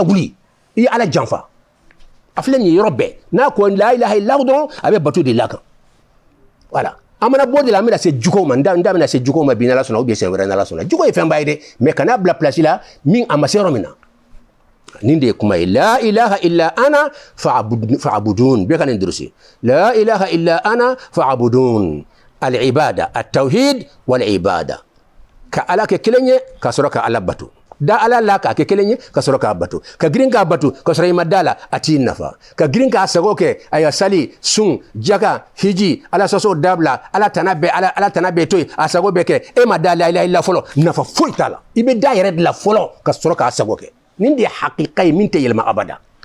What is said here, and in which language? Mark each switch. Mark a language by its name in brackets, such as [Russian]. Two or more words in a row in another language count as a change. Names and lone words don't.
[Bambara] wuli i ye ala janfa a filɛ nin ye yɔrɔ bɛɛ n'a ko [Arabic] لا إله إلا [Bambara] dɔrɔn a bɛ batu de la kan voilà an mana bɔ de la an bɛna se juguw ma n da bɛna se juguw ma bi n'ala sɔnna ou bien siɲɛ wɛrɛ n'ala sɔnna jugu ye fɛn ba ye dɛ mais kana bila place la min a ma se yɔrɔ min na nin de ye kuma ye [Arabic] لا إله إلا أنا فاعبدون [Bambara] bɛɛ ka nin durusi [Arabic] لا إله إلا أنا فاعبدون العبادة التوحيد والعبادة [Bambara] ka ala kɛ kelen ye ka sɔrɔ ka ala bato da ala la k'a kɛ kelen ye ka sɔrɔ k'a bato ka girin k'a bato ka sɔrɔ i ma da la a t'i nafa ka girin k'a sago kɛ a ya sali sun jaka hiji ala sɔsɔ dabila ala tana bɛɛ to yen a sago bɛɛ kɛ e ma da [Arabic] لا إله إلا [Bambara] fɔlɔ nafa foyi t'a la i bɛ da yɛrɛ de la fɔlɔ ka sɔrɔ k'a sago kɛ nin de ye hakika ye min tɛ yɛlɛma abada